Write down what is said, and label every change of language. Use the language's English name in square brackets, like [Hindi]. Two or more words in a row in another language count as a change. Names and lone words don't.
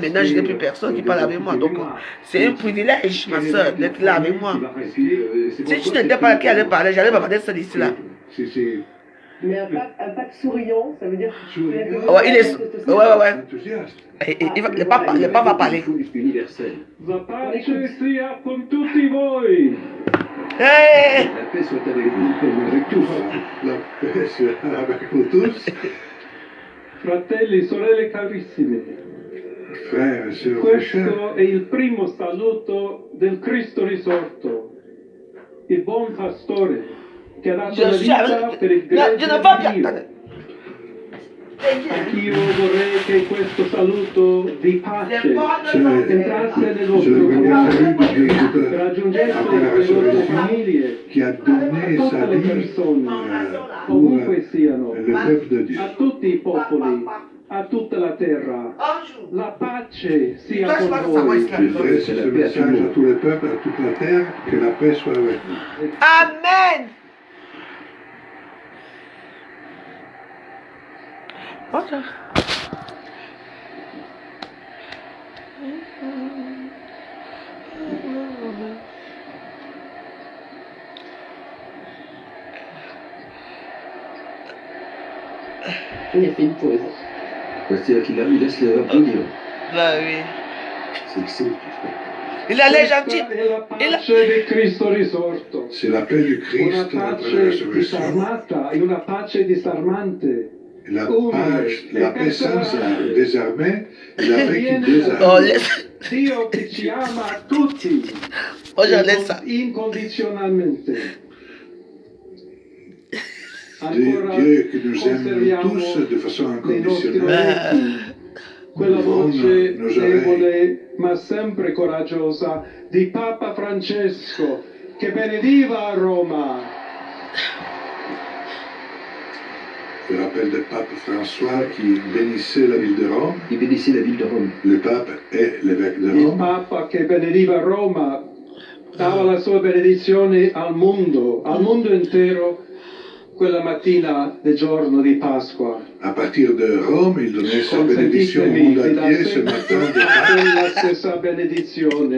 [French] Maintenant, je n'ai plus personne qui parle avec moi. Donc, c'est un privilège, ma soeur, d'être là avec moi. Si tu n'étais pas là qui allait parler, j'allais pas parler seul ici là. Mais un pape souriant, ça veut dire que ouais, il est... Ouais. Le pape va parler. [Italian] La pace sia con tutti voi. Hey! [French] La paix soit avec vous, avec tous. La paix soit avec vous tous. [Italian] Fratelli, sorelle carissime. [French] Frères et sœurs très chers. [Italian] Questo è il primo saluto del Cristo risorto, il buon pastore che ha dato la vita per il gregge di Dio. Anch'io vorrei che questo saluto di pace entrasse nel vostro cuore, raggiungesse le vostre famiglie, tutte le persone, ovunque siano, a tutti i popoli, a tutta la terra. La pace sia con voi. [French] Je ce message à tous les peuples, à toute la terre, que la paix soit avec vous. Amen. Bonjour. Il a fait une pause. C'est-à-dire qu'il laisse les applaudir. Bah oui. C'est Il allait gentil. C'est la paix du Christ après la résurrection. [Italian] Una pace disarmante. [French] La paix sans désarmer et la paix qui désarme. [Italian] Dio che ci ama tutti. Incondizionalmente. [French] Dieu qui nous aime tous de façon inconditionnelle. [Italian] Quella voce debole ma sempre coraggiosa di Papa Francesco che benediva a Roma. [French] Je rappelle le pape François qui bénissait la ville de Rome. Il bénissait la ville de Rome. Le pape est l'évêque de Il Rome. [Italian] Papa che benediva Roma dava la sua benedizione al mondo intero, quella mattina del giorno di Pasqua. [French] À partir de Rome, il donnait sa bénédiction au monde entier ce matin de Pâques. [Italian] La stessa benedizione.